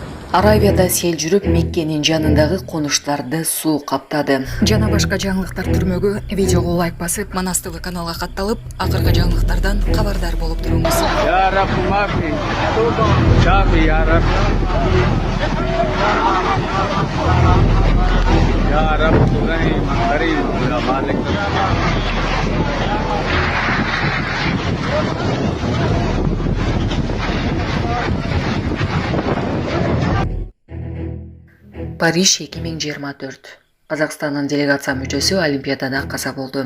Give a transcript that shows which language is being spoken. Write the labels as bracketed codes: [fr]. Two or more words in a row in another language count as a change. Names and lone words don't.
[ky] Аравияда сел жүрүп, Меккенин жанындагы конуштарды суу каптады. Жана башка жаңылыктар түрмөгү видеого лайк басып, Манас ТВ каналга катталып, акыркы жаңылыктардан кабардар болуп туруңуз. [ar] يا رب معافي، شافي يا رب. يا رب رحيم كريم يا مالك. [ky] Париж 2024. Казакстандын делегация мүчөсү Олимпиадада каза болду.